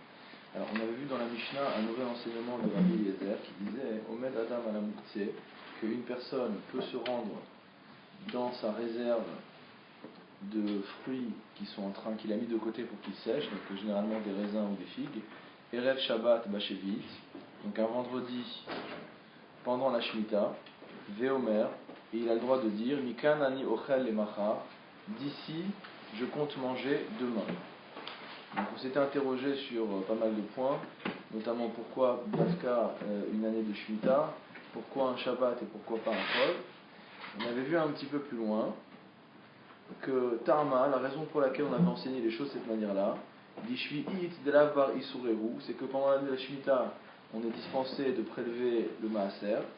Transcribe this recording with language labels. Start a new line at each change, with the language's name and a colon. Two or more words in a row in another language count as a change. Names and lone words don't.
French: Alors on avait vu dans la Mishnah un nouvel enseignement de Rabbi Eliezer qui disait
Hebrew: עומד אדם
French: à la Mouktsé, qu'une personne peut se rendre dans sa réserve de fruits qui sont en train, qu'il a mis de côté pour qu'ils sèchent, donc généralement des raisins ou des figues,
Hebrew: ערב שבת בשביעית,
French: donc un vendredi pendant la Shemitah, Veomer, et il a le droit de dire
Hebrew: מכאן אני אוכל למחר,
French: d'ici je compte manger demain. Donc on s'était interrogé sur pas mal de points, notamment pourquoi Dafka une année de Shemitah, pourquoi un Shabbat et pourquoi pas un Chol. On avait vu un petit peu plus loin que Tarma, la raison pour laquelle on avait enseigné les choses de cette manière-là, c'est que pendant l'année de la Shemitah, on est dispensé de prélever le Maaser.